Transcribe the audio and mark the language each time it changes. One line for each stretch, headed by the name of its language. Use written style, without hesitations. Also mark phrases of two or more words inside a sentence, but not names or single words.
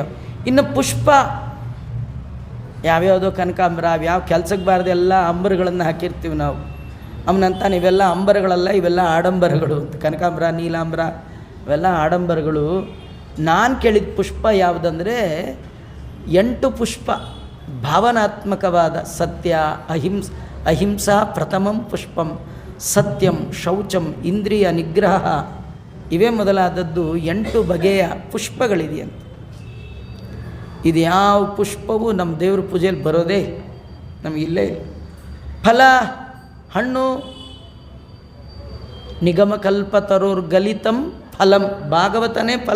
Kannada: ಇನ್ನು ಪುಷ್ಪ ಯಾವ್ಯಾವುದೋ ಕನಕಾಂಬರ ಯಾವ ಕೆಲಸಕ್ಕೆ ಬಾರ್ದೆಲ್ಲ ಅಂಬರಗಳನ್ನು ಹಾಕಿರ್ತೀವಿ ನಾವು. ಅವನಂತ ಇವೆಲ್ಲ ಅಂಬರಗಳಲ್ಲ, ಇವೆಲ್ಲ ಆಡಂಬರಗಳು ಅಂತ. ಕನಕಾಂಬರ, ನೀಲಾಂಬರ ಇವೆಲ್ಲ ಆಡಂಬರಗಳು. ನಾನು ಕೇಳಿದ ಪುಷ್ಪ ಯಾವುದಂದರೆ 8 ಪುಷ್ಪ, ಭಾವನಾತ್ಮಕವಾದ ಸತ್ಯ,
Sanskrit: ಅಹಿಂಸಾ ಪ್ರಥಮಂ ಪುಷ್ಪಂ, ಸತ್ಯಂ,
Kannada: ಶೌಚಂ, ಇಂದ್ರಿಯ ನಿಗ್ರಹ, ಇವೇ ಮೊದಲಾದದ್ದು 8 ಬಗೆಯ ಪುಷ್ಪಗಳಿದೆಯಂತೆ. ಇದು ಯಾವ ಪುಷ್ಪವೂ ನಮ್ಮ ದೇವ್ರ ಪೂಜೆಯಲ್ಲಿ ಬರೋದೇ ನಮಗಿಲ್ಲೇ ಇಲ್ಲ. ಫಲ, ಹಣ್ಣು,
Sanskrit: ನಿಗಮಕಲ್ಪತರೋರ್ಗಲಿತಂ ಫಲಂ,
Kannada: ಭಾಗವತನೇ ಫಲ.